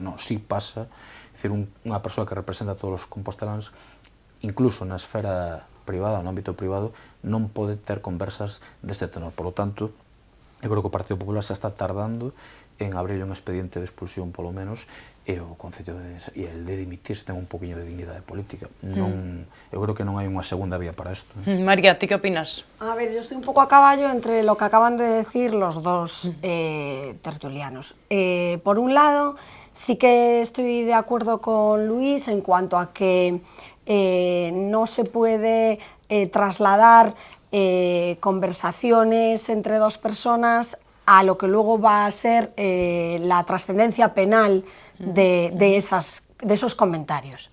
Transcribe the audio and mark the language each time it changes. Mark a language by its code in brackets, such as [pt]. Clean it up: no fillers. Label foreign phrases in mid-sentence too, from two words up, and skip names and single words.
[gl] Non, sí pasa, é dicir, unha persoa que representa a todos os composteláns, incluso na esfera privada, no ámbito privado, non pode ter conversas deste tenor. [es] Por lo tanto, [gl] eu creo que o Partido Popular xa está tardando en abrir un expediente de expulsión, polo menos, e o Concello e el de dimitirse ten un poquinho de dignidade política. Eu creo que non hai unha segunda vía para isto. María, ¿ti qué opinas? [es] A ver, yo estoy un poco a caballo entre lo que acaban de decir los dos tertulianos. Por un lado, sí que estoy de acuerdo con Luis en cuanto a que no se puede trasladar conversaciones entre dos personas a lo que luego va a ser la trascendencia penal de esos comentarios.